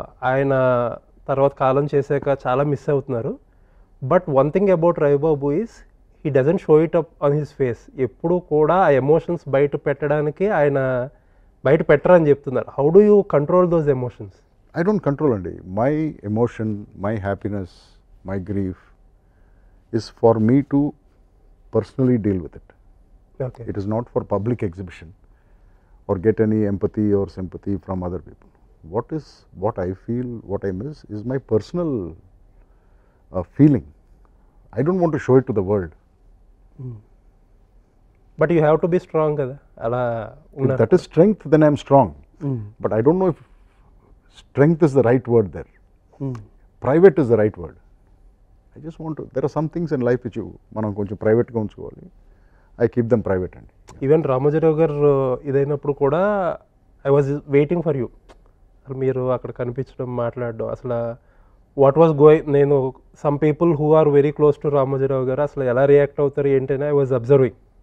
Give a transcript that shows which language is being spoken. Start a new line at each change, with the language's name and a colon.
Telugu: ఆయన తర్వాత కాలం చేశాక చాలా మిస్ అవుతున్నారు.
English: But one thing about Ravibabu is he doesn't show it up on his face.
Telugu: ఎప్పుడు కూడా ఆ ఎమోషన్స్ బయట పెట్టడానికి ఆయన బయట పెట్టరని చెప్తున్నారు.
English: How do you control those emotions? I don't control అండి. My emotion, my happiness, my grief is for me to personally deal with it. Okay. It is not for public exhibition or get any empathy or sympathy from other people. What I feel, what I miss is my personal feeling. I don't want to show it to the world. But you have to be strong
Telugu: కదా అలా
English: If that is strength, then I am strong. But I don't know if strength is the right word there. Private is the right word. I just want to, there are some things in life which
Telugu: మనం కొంచెం ప్రైవేట్గా ఉంచుకోవాలి.
English: I keep them private అండి. Even Ramoji Rao
Telugu: గారు ఇదైనప్పుడు కూడా
English: I was waiting for you.
Telugu: అసలు మీరు అక్కడ కనిపించడం, మాట్లాడడం, అసలు
English: what was going,
Telugu: నేను
English: some people who are very close to Ramoji Rao
Telugu: గారు అసలు ఎలా రియాక్ట్ అవుతారు ఏంటని
English: I was observing.